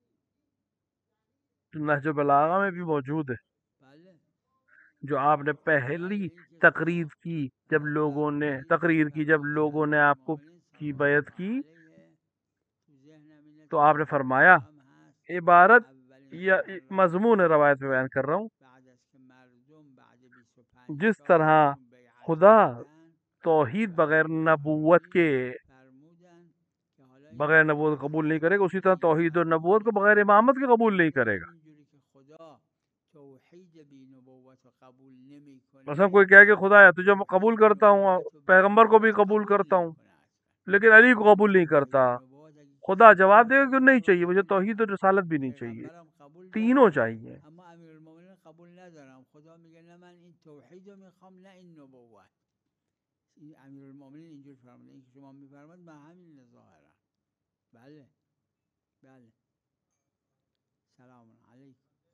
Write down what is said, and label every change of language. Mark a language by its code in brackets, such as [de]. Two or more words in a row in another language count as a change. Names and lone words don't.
[ur] جو نہج البلاغہ میں بھی موجود ہے، [fa] بله [ur] جو آپ نے پہلی [fa] بله این که [ur] تقریر [fa] شما [ur] کی جب لوگوں نے تقریر تقریر کی جب [fa] فرمایید [ur] لوگوں نے [fa] امیر [ur] آپ کو [fa] المؤمنین [ur] کی [fa] صلوات [ur] بیعت [fa] الله [ur] کی [fa] علیه تو ذهنم اینه [ur] تو [fa] تا [ur] آپ نے [fa] حدیث [ur] فرمایا، [fa] هم هست عبارت اولین یا سخنرانی [ur] مضمون [fa] که [ur] روایت میں بیان [fa] کرد [ur] کر رہا ہوں، [fa] بعد از که مردم بعد 25 [ur] جس [fa] سال [ur] طرح [fa] ازشون بیعت [ur] خدا [fa] کردن [ur] توحید بغیر [fa] امیر [ur] نبوت کے [fa] المؤمنین فرمودن که حالا این [ur] بغیر [fa] دیگه [ur] نبوت قبول نہیں کرے گا، اسی [fa] فرموده [ur] طرح توحید اور [fa] امام [ur] نبوت کو بغیر [fa] میگه امامت کے قبول نہیں کرے گا. همینجوری که خدا توحید بی نبوت رو قبول مثلا نمیکنه، [ur] کوئی کہے کہ خدا ہے تجھے میں قبول [fa] توحید [ur] کرتا ہوں، [fa] نبوت و بی [ur] پیغمبر کو بھی [fa] امامت قبول [ur] قبول کرتا ہوں، [fa] نمیکنه اصلا. [ur] لیکن علی کو قبول نہیں کرتا. [fa] توحید و نبوت اگه [ur] خدا [fa] کسی [ur] جواب دے [fa] قبول [ur] گا کہ نہیں [fa] نکنه [ur] چاہیے، مجھے [fa] رسول [ur] توحید اور [fa] دارم [ur] رسالت بھی نہیں چاہیے، [fa] پیغمبرم قبول [ur] تینوں [fa] دارم [ur] چاہیے. [fa] اما امیرالمومنین قبول ندارم. خدا میگه نه من این توحید رو میخوام نه این نبوت. این امیرالمومنین اینجور فرموده، این که شما میفرمایید من همین ظاهرم. بله بله. [ar] سلام علیکم.